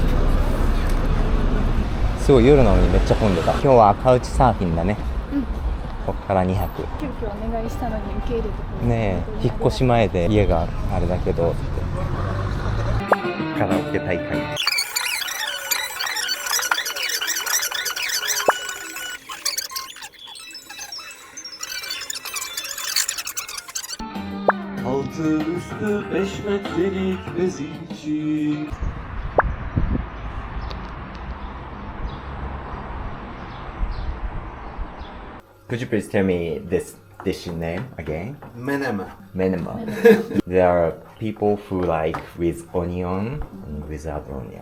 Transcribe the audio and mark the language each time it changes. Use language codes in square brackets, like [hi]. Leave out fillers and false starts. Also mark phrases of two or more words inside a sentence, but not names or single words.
[ja] すごい夜なのにめっちゃ混んでた。今日はカウチサーフィンだね。こっから2泊。急遽お願いしたのに受け入れてくれた。ねえ、引っ越し前で家があれだけどってカラオケ大会。 [tr] Altı üstü 5 metrelik bezici. [en] Could you please tell me this dish name again? Menemen. Menema. There are people who like with onion and without onion.